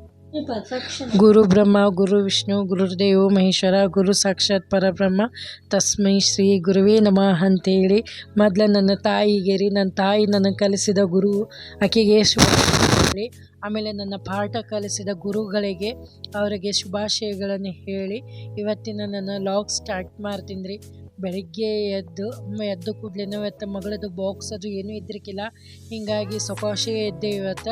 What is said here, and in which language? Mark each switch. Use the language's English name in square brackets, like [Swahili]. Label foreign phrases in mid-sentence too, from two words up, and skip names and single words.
[Sanskrit] ಗುರು ಬ್ರಹ್ಮ ಗುರು ವಿಷ್ಣು ಗುರುದೇವೋ ಮಹೇಶ್ವರ ಗುರು ಸಾಕ್ಷಾತ್ ಪರಬ್ರಹ್ಮ ತಸ್ಮೈ ಶ್ರೀ ಗುರುವೇ ನಮಃ [Kannada] ಅಂತೇಳಿ ಮೊದಲು ನನ್ನ ತಾಯಿಗೆ ನನ್ನ ತಾಯಿ ನನಗೆ ಕಲಿಸಿದ ಗುರು ಆಕೆಗೆ ಶುಭಾಶಯ. ಆಮೇಲೆ ನನ್ನ ಪಾಠ ಕಲಿಸಿದ ಗುರುಗಳಿಗೆ ಅವರಿಗೆ ಶುಭಾಶಯಗಳನ್ನು ಹೇಳಿ ಇವತ್ತಿನ ನನ್ನ [English] log start [Kannada] ಮಾಡ್ತೀನಿ ರೀ. ಬೆಳಗ್ಗೆ ಎದ್ದು ಕೂಡಲೇ ಇವತ್ತು ಮಗಳದ್ದು ಬಾಕ್ಸ್ ಅದು ಏನೂ ಇದ್ರಿಕಿಲ್ಲ, ಹೀಗಾಗಿ ಸೊಕಾಶೆ ಎದ್ದೆ ಇವತ್ತು.